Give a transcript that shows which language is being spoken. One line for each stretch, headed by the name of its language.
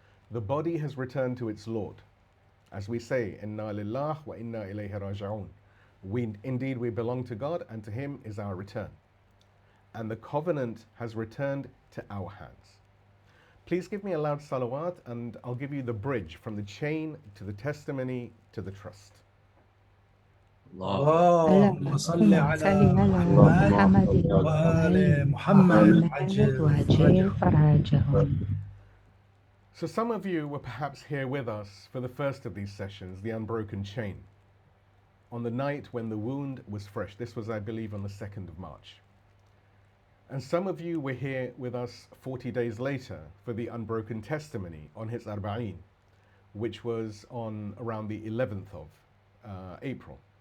English: The body has returned to its Lord. As we say, Inna lillah wa inna ilayhi raji'un. Indeed we belong to God, and to him is our return. And the covenant has returned to our hands. Please give me a loud salawat, and I'll give you the bridge from the chain to the testimony to the trust.
Arabic: اللهم صل على محمد وآل محمد وعجل فرجهم.
English: So some of you were perhaps here with us for the first of these sessions, the Unbroken Chain, on the night when the wound was fresh. This was, I believe, on the 2nd of March. And some of you were here with us 40 days later for the Unbroken Testimony on his Arba'een, which was on around the 11th of April.